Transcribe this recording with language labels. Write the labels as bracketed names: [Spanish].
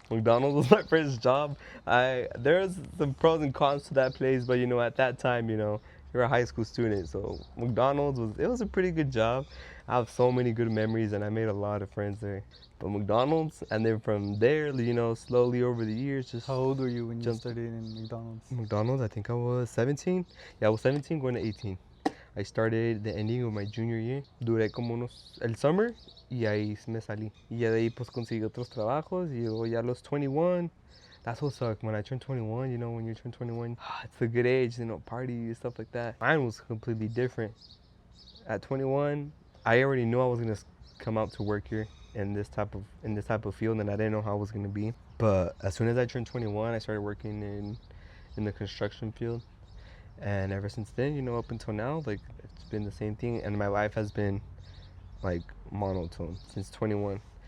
[English] McDonald's was my first job. There's some pros and cons to that place, but at that time, you're a high school student, so McDonald's was a pretty good job. I have so many good memories, and I made a lot of friends there. But McDonald's, and then from there, slowly over the years, just How old were you when you Just- started in McDonald's? McDonald's, I think I was 17. Yeah, I was 17 going to 18. I started the ending of my junior year. [Spanish] Duré como el summer y ahí me salí. Y ya de ahí pues conseguí otros trabajos y luego ya a los 21. [English] That's what sucked. When I turned 21, when you turn 21, it's a good age, party and stuff like that. Mine was completely different. At 21, I already knew I was gonna come out to work here in this type of field, and I didn't know how it was gonna be. But as soon as I turned 21, I started working in the construction field, and ever since then, up until now, like it's been the same thing, and my life has been like monotone since 21.